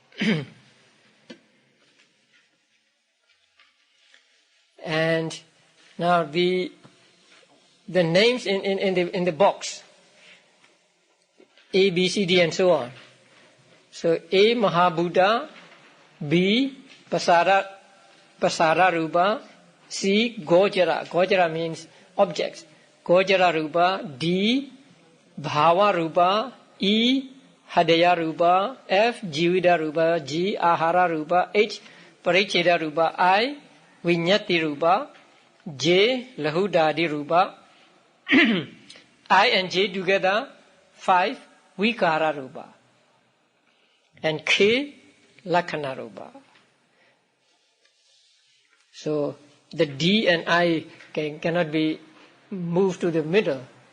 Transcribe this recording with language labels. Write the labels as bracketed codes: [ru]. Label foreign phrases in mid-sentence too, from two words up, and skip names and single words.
[en] And now the names in the box, A, B, C, D, and so on. So A, [pi] Mahabhuta, B, Pasara Rupa, C, Gojara. [en] Gojara means objects. [pi] Gojara Rupa, D, Bhava Rupa, E, Hadaya Rupa, F, Jivida Rupa, G, Ahara Rupa, H, Paricheda Rupa, I, Vinyati Rupa, J, Lahudadi Rupa, [en] I and J together, 5, [pi] Vikara Rupa, [en] and K, [pi] Lakhana Rupa. [en] So the D and I cannot be moved to the middle.